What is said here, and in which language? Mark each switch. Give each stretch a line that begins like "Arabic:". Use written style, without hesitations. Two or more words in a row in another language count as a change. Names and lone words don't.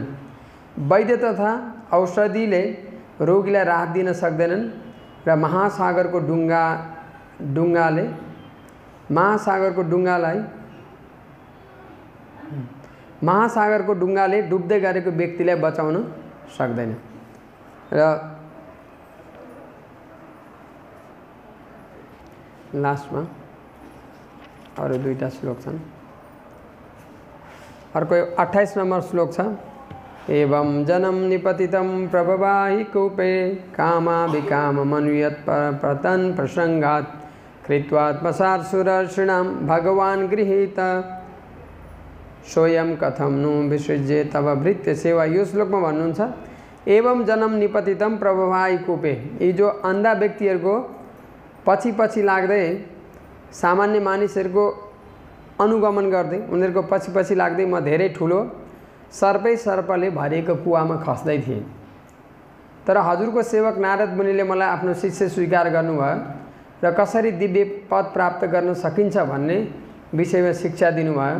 Nepali: वैद्य तथा औषधिले रोगीलाई राहत दिन सक्दैनन् र महासागरको डुङ्गाले डुब्दै गरेको व्यक्तिलाई बचाउन सक्दैन। र लास्टमा अरू दुईटा श्लोक छन्। अर्को 28 नम्बर श्लोक छ।
Sanskrit: एवं जनम निपतितं प्रभवाहि कूपे कामाभिकाममनुयत् प्रतन् प्रसंगात् कृत्वात्मसात् सुरर्षिणां भगवान् गृहीत सोयम कथम नु विसृज्य तव भृत्य सेवा।
Nepali: यो श्लोकमा भन्नुहुन्छ
Sanskrit: एवं जनम निपतितम प्रभवाहि कूपे,
Nepali: यी जो अन्धा व्यक्तिहरूको पछि लाग्दै सामान्य मानिसहरूको अनुगमन गर्दै उनीहरूको पछि लाग्दै म धेरै ठुलो सर्पले भरिएको कुवामा खस्दै थिएँ। तर हजुरको सेवक नारद मुनिले मलाई आफ्नो शिष्य स्वीकार गर्नुभयो र कसरी दिव्य पद प्राप्त गर्न सकिन्छ भन्ने विषयमा शिक्षा दिनुभयो।